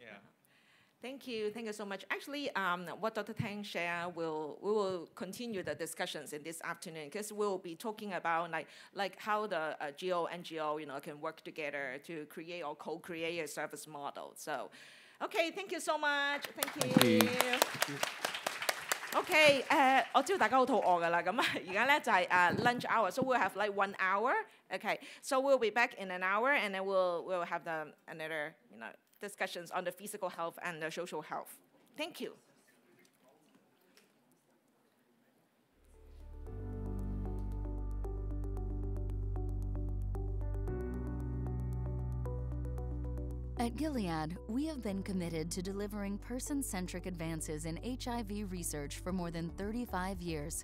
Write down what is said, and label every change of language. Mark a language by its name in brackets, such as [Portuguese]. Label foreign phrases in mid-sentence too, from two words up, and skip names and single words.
[English] Thank you so much. Actually, what Dr. Tang shared, we will continue the discussions in this afternoon, because we'll be talking about like how the GO NGO can work together to create or co-create a service model. So, okay, thank you so much. Thank you. [Cantonese] Okay, 我知道大家好肚餓㗎啦，咁而家咧就係 [English] lunch hour, so we'll have like 1 hour. Okay, so we'll be back in an hour, and then we'll have another discussions on the physical health and the social health. Thank you. At Gilead, we have been committed to delivering person-centric advances in HIV research for more than 35 years.